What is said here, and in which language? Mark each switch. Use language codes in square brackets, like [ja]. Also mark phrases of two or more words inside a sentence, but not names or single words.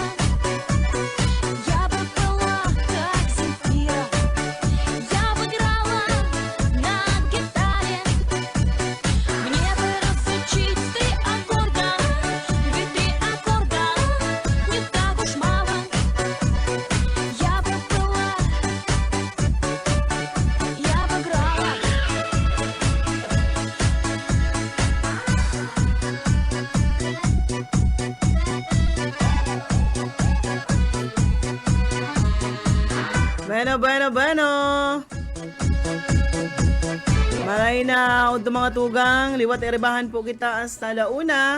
[ru] Я бы была как Земфира, я бы играла на гитаре. Мне бы разучить 3 аккорда, ведь 3 аккорда не так уж мало. Я бы была, я бы играла. [bik] Bueno. Maray na od mga tugang, liwat erebahan po kita hasta launa.